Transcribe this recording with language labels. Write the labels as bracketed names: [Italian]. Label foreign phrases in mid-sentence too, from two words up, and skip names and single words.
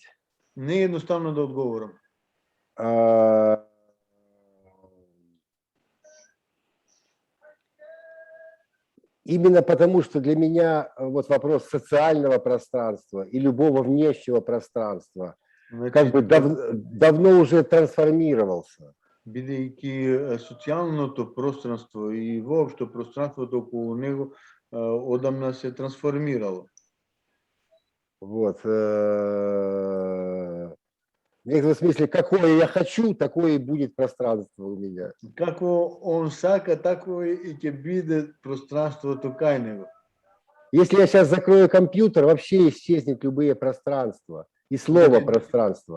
[Macedonian] Не едноставно да одговорам. [Russian] Именно потому, что для меня вот вопрос социального пространства и любого внешнего пространства как бы давно уже трансформировался. [Macedonian] Бидејќи социјалното пространство и воопшто пространството околу него одамна се трансформирало. [Russian] Вот. В некотором смысле, какое я хочу, такое и будет пространство у меня. [Macedonian] Како он сака, тако и ќе биде пространството кај него. [Russian] Если я сейчас закрою компьютер, вообще исчезнет любые пространства и слово пространство.